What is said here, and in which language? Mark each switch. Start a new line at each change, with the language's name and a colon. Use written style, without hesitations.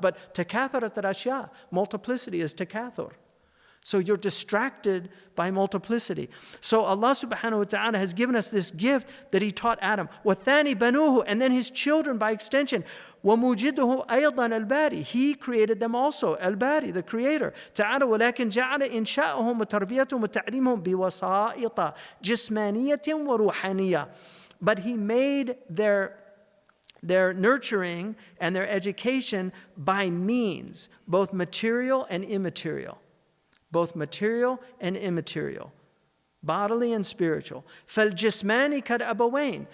English: But takatharat al-ashya. Multiplicity is takathur. So you're distracted by multiplicity. So Allah subhanahu wa ta'ala has given us this gift that He taught Adam.
Arabic: وَالثَّانِي بَنُوهُ.
English: And then his children by extension.
Arabic: وَمُوجِدُهُ أَيْضًا الْبَارِي.
English: He created them also. Al-Bari, the creator.
Arabic: تعالى ولكن جعل إنشاءهم وتربيتهم وتعليمهم بوسائط جسمانية وروحانية.
English: But He made their nurturing and their education by means, both material and immaterial. Both material and immaterial, bodily and spiritual.
Arabic: فَالْجِسْمَانِ كَالْأَبَوَيْنِ.